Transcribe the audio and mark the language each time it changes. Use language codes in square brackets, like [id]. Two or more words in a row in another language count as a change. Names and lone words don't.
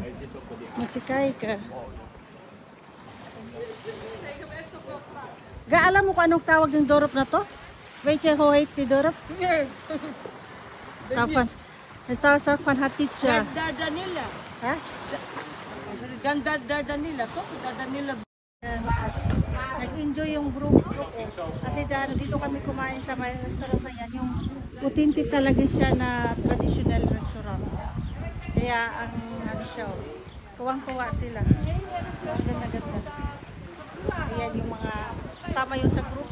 [nl] Moet je kijken. Ga, [tl] alam mo kung anong tawag ng dorp na to? [nl] Weet je hoe heet die dorp? Nee. Het is van Hatitja. Dardanella. Ha? Dardanella, toch? Dardanella. [tl] Nag-enjoy yung group ko. Kasi dito kami kumain sa may restaurant na yan. Yung authentic talaga siya na [en] traditional restaurant. [tl] Kaya ang ano siya, tuwang-tuwa sila. Ang ganda-ganda. Ayan yung mga kasama yung sa group.